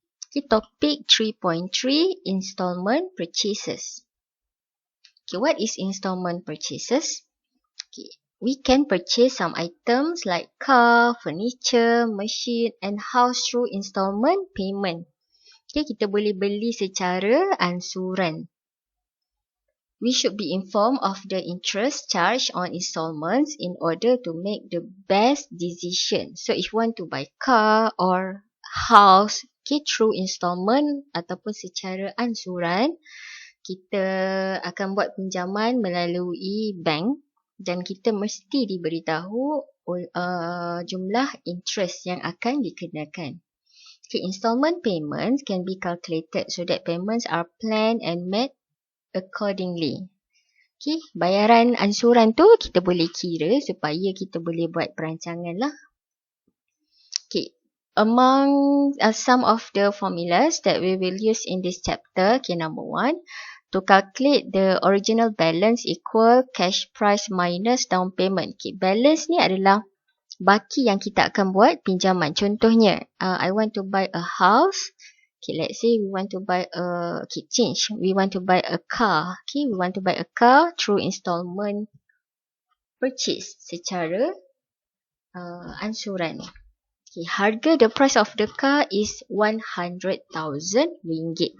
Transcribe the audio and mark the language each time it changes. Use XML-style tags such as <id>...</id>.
<en>Okay, topic 3.3, Installment Purchases. Okay, what is installment purchases? Okay, we can purchase some items like car, furniture, machine and house through installment payment.</en> <ms>Okay, kita boleh beli secara ansuran.</ms> <en>We should be informed of the interest charged on installments in order to make the best decision. So if you want to buy car or house, okay, through installment</en> <ms>ataupun secara ansuran, kita akan buat pinjaman melalui bank dan kita mesti diberitahu jumlah interest yang akan dikenakan.</ms> <en>Okay, installment payments can be calculated so that payments are planned and made accordingly.</en> <ms>Okay, bayaran ansuran tu kita boleh kira supaya kita boleh buat perancangan lah.</ms> <en>Okay, among some of the formulas that we will use in this chapter, okay, number 1, to calculate the original balance equal cash price minus down payment.</en> <ms>Okay, balance ni adalah baki yang kita akan buat pinjaman. Contohnya,</ms> <en>I want to buy a house. Okay, let's say we want to buy we want to buy a car. Okay, we want to buy a car through installment purchase</en> <ms>secara ansuran.</ms> <en>Okay,</en> <ms>harga,</ms> <en>the price of the car is 100,000 ringgit.</en>